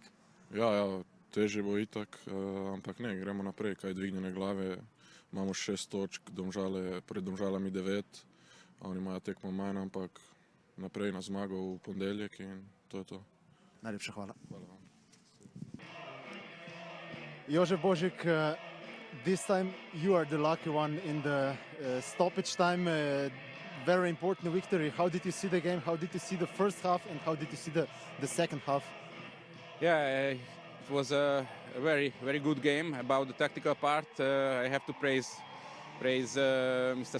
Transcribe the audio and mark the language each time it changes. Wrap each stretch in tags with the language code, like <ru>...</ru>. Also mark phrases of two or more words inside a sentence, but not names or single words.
<sl>Ja, težje bo itak, ampak ne, gremo naprej, kaj dvignjene glave. Imamo 6 točk, pred Domžalami 9, oni imajo tekmo manj, ampak naprej na zmago v ponedeljek in to je to. Najlepša hvala. Hvala vam.</sl> <en>Jožef Božik, this time you are the lucky one in the stoppage time. very important victory. How did you see the game? How did you see the first half and how did you see the second half? Yeah, it was a very, very good game. About the tactical part, I have to praise Mr.</en>